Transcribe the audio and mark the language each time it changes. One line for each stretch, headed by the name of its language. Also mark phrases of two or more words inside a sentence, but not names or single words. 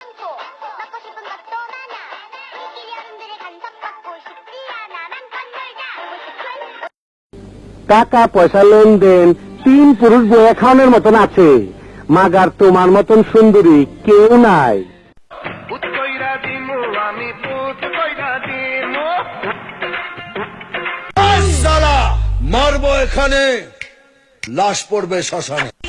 Korean: 많고 먹고 싶은 것도 많아. 우리끼리 어른들의 간섭받고 싶지 않아. 맘껏 놀자. 보고 싶은
Bangla: টাকা পয়সা লেনদেন 3 পুরুষ বয়ে খাওয়ানোর মতন আছে, মাগার তোমার মতন সুন্দরী কেউ নাই। মারবো এখানে, লাশ পড়বে শ্মশানে।